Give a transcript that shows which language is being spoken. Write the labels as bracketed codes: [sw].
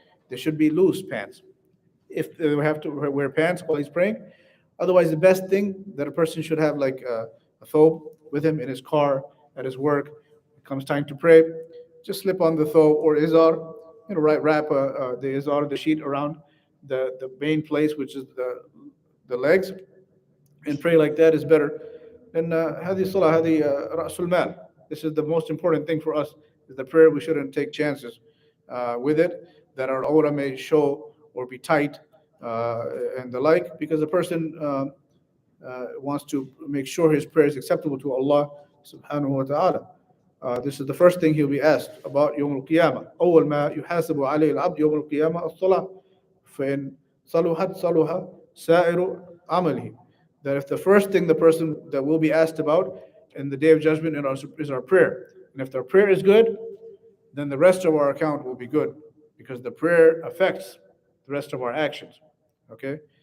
[en] There should be loose pants. If they have to wear pants while he's praying, otherwise the best thing that a person should have like a thobe with him in his car, at his work. It comes time to pray, just slip on the thobe or izar, wrap the izar, the sheet around the main place, which is the legs, and pray like that is better. [ar] And هذه الصلاة هذه رأس المال. [en] This is the most important thing for us. Is the prayer. We shouldn't take chances with it that our aura may show or be tight and the like, because the person wants to make sure his prayer is acceptable to Allah subhanahu wa ta'ala. This is the first thing he'll be asked about [ar] يوم القيامة. أول ما يحاسب عليه العبد يوم القيامة الصلاة. فإن صلحت صلح سائر عمله. [en] That if the first thing the person that will be asked about in the day of judgment is our prayer. And if the prayer is good, then the rest of our account will be good, because the prayer affects the rest of our actions. Okay?